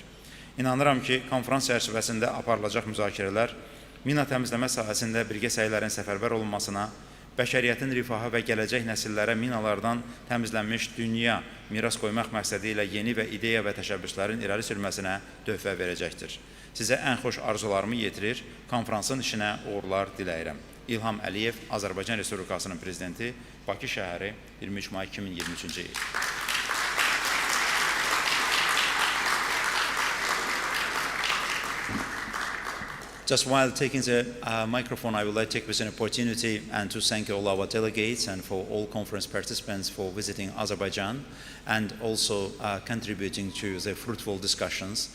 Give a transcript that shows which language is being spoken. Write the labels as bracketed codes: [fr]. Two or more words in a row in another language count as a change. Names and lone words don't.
[az] İnanıram ki, konfrans çərçivəsində aparılacaq müzakirələr mina təmizləmə sahəsində birgə səylərin səfərbər olunmasına, bəşəriyyətin rifahı və gələcək nəsillərə minalardan təmizlənmiş dünya miras qoymaq məqsədi ilə yeni və ideya və təşəbbüslərin irəli sürməsinə töhfə verəcəkdir. Sizə ən xoş arzularımı yetirir, konfransın işinə uğurlar diləyirəm. İlham Əliyev, Azərbaycan Respublikasının Prezidenti, Bakı şəhəri, 23 may 2023-cü il. [en] Just while taking the microphone, I would like to take this opportunity and to thank all our delegates and for all conference participants for visiting Azerbaijan and also contributing to the fruitful discussions.